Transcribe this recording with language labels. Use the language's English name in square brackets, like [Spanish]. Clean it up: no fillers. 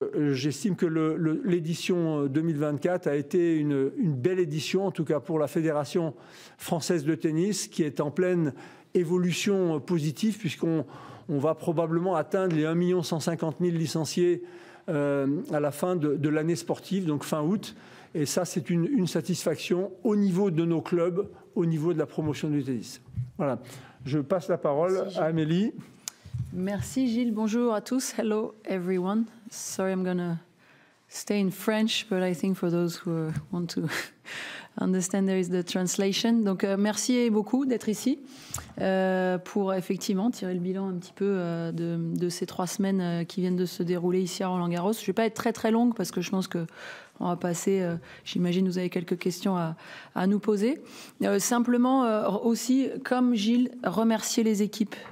[French] j'estime que l'édition 2024 a été une belle édition, en tout cas pour la Fédération française de tennis, qui est en pleine évolution positive, puisqu'on va probablement atteindre les 1 150 000 licenciés à la fin de l'année sportive, donc fin août. Et ça, c'est une satisfaction au niveau de nos clubs, au niveau de la promotion du tennis. Voilà. Je passe la parole à Amélie. Merci Gilles. Bonjour à tous. [English] Hello everyone. Sorry, I'm gonna stay in French, but I think for those who want to understand, there is the translation. [French] Donc merci beaucoup d'être ici pour effectivement tirer le bilan un petit peu de ces 3 semaines qui viennent de se dérouler ici à Roland-Garros. Je ne vais pas être très très longue parce que je pense que on va passer, j'imagine vous avez quelques questions à nous poser. Simplement aussi, comme Gilles, remercier les équipes.